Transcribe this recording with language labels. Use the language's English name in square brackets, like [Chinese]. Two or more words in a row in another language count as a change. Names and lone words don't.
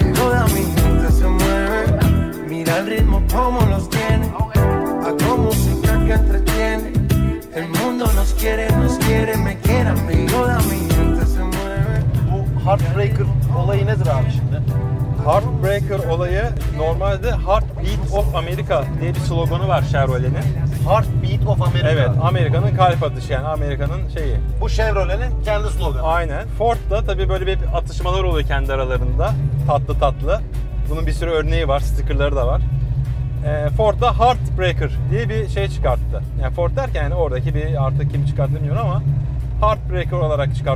[Spanish] Toda mi gente se mueve, mira el ritmo como los tiene. Hago música que entretiene. El mundo nos quiere, me quiere a mí. Toda mi gente se mueve. [Turkish] Bu Heartbreaker olayı nedir abi şimdi? Heartbreaker olayı normalde [English] Heartbeat of America [Turkish] diye bir sloganı var Chevrolet'in. [English] Heartbeat of America. [Turkish] Evet, Amerika'nın kalp atışı yani Amerika'nın şeyi. Bu Chevrolet'in kendi sloganı. Aynen. Ford'da tabii böyle bir atışmalar oluyor kendi aralarında. Tatlı tatlı. Bunun bir sürü örneği var, stickerları da var. Ford'da Heartbreaker diye bir şey çıkarttı. Yani Ford derken yani oradaki bir artık kim çıkarttı bilmiyorum ama Heartbreaker olarak çıkarttı.